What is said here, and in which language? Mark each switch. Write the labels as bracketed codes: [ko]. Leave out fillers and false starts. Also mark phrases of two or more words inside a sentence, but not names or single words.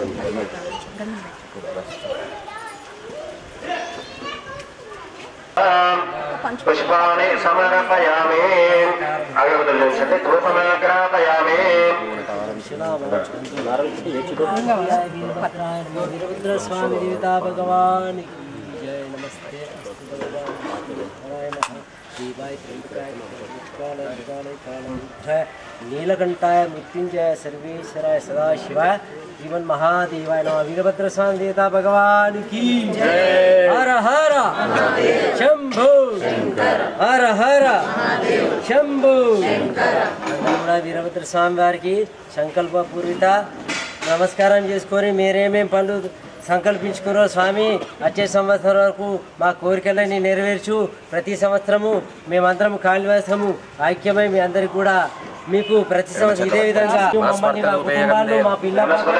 [te] పుష్పాన్ని సమర్పయామి అగరబత్తులు చేసి ధూపమాగ్రాపయామి. [sa] వీరభద్ర స్వామి దేవతా భగవాన్ జయ నమస్తే नीलकंठाय मृत्युंजय सर्वेश्वराय सदाशिवाय जीवन महादेवाय नमः. [hi] वीरभद्र स्वामी देवता भगवान की जय. [sa] हर हर शंभो हर हर शंभो. [te] వీరభద్ర స్వామి వారికి సంకల్ప పూర్విత నమస్కారం చేసుకొని మీరేమేం పనులు సంకల్పించుకున్నారో స్వామి వచ్చే సంవత్సరం వరకు మా కోరికలన్నీ నెరవేర్చు. ప్రతి సంవత్సరము మేమందరం కాళీవాసము ఐక్యమై మీ అందరికి కూడా మీకు ప్రతి సంవత్సరం ఇదే విధంగా మమ్మల్ని మా కుటుంబాలు మా పిల్లలు